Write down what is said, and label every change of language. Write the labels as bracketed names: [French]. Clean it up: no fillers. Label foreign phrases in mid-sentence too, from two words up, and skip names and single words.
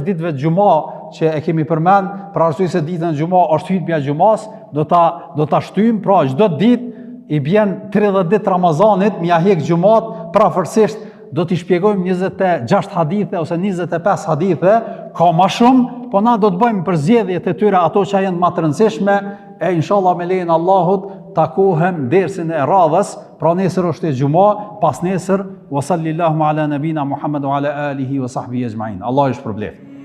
[Albanian] ditëve të xhuma që e kemi përmend, për arsye se ditën e xhuma është hutbja e xumas, do ta shtyjmë, pra çdo ditë i bjen 30 ditë Ramazanit, mja hek xhumat, prafërsisht do t'i shpjegojmë 26 hadithe ose 25 hadithe, ka ma shumë, po na do të bëjmë përzgjedhjet e tyre ato që janë më të rëndësishme, e inshallah me lejen Allahut takohem dersin e radhës, pra nesër është e xuma, pas nesër [Arabic] وصلى الله على نبينا محمد وعلى آله وصحبه أجمعين. [Albanian] Allah ju shpërblet.